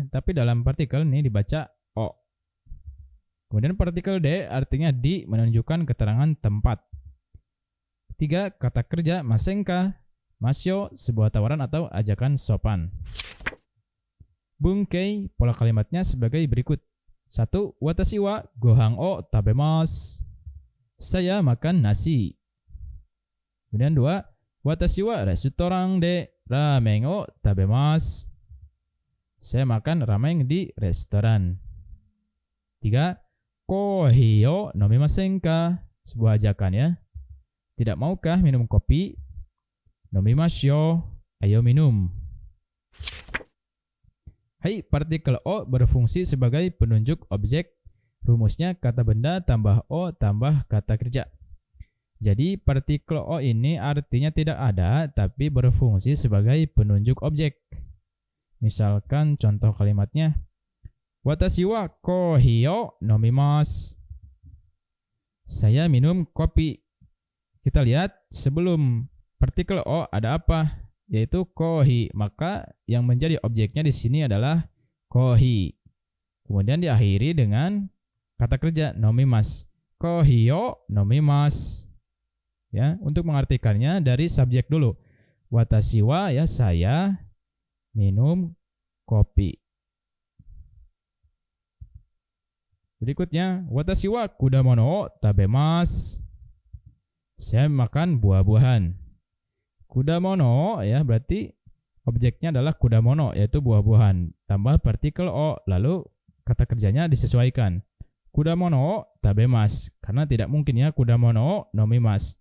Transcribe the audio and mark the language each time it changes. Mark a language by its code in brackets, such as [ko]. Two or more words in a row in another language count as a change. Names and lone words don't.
[id] Tapi dalam partikel ini dibaca o. Kemudian partikel D artinya di, menunjukkan keterangan tempat. 3. Kata kerja masenka, masyo, sebuah tawaran atau ajakan sopan. Bunkei, pola kalimatnya sebagai berikut. 1. [ja] 私はご飯を食べます. [id] Saya makan nasi. Kemudian 2. [ja] 私はレストランでラーメンを食べます. [id] Saya makan ramen di restoran. [ja] 3. コーヒーを飲みませんか? [id] Sebuah ajakan ya. Tidak maukah minum kopi? Nomimasyo, ayo minum. Hai, partikel o berfungsi sebagai penunjuk objek. Rumusnya kata benda tambah o tambah kata kerja. Jadi partikel o ini artinya tidak ada tapi berfungsi sebagai penunjuk objek. Misalkan contoh kalimatnya, [ja] 私はコーヒーを飲みます. [id] Saya minum kopi. Kita lihat sebelum partikel o ada apa? Yaitu kohi. Maka yang menjadi objeknya di sini adalah kohi. Kemudian diakhiri dengan kata kerja nomimasu. [ja] コーヒーを飲みます. [id] Ya, untuk mengartikannya dari subjek dulu. [ja] 私は [id] ya saya minum kopi. Berikutnya, [ja] 私は果物を食べます. [id] Saya makan buah-buahan. Kudamono ya berarti objeknya adalah kudamono, yaitu buah-buahan. Tambah partikel o, lalu kata kerjanya disesuaikan. [ja] 果物食べます, [id] karena tidak mungkin ya [ja] 果物飲みます.